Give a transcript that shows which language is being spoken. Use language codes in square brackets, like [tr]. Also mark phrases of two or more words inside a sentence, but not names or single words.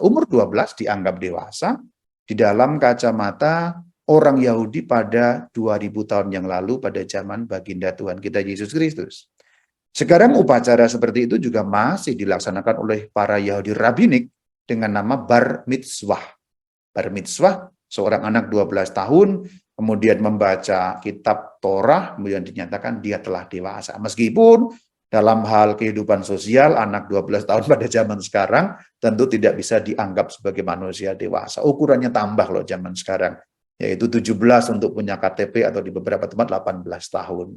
[id] Umur 12 dianggap dewasa di dalam kacamata orang Yahudi pada 2000 tahun yang lalu pada zaman baginda Tuhan kita Yesus Kristus. Sekarang upacara seperti itu juga masih dilaksanakan oleh para Yahudi rabbinik dengan nama bar mitzvah. Bar mitzvah, seorang anak 12 tahun, kemudian membaca kitab Torah, kemudian dinyatakan dia telah dewasa. Meskipun dalam hal kehidupan sosial, anak 12 tahun pada zaman sekarang tentu tidak bisa dianggap sebagai manusia dewasa. Ukurannya tambah loh zaman sekarang. yaitu 17 untuk punya KTP atau di beberapa tempat 18 tahun.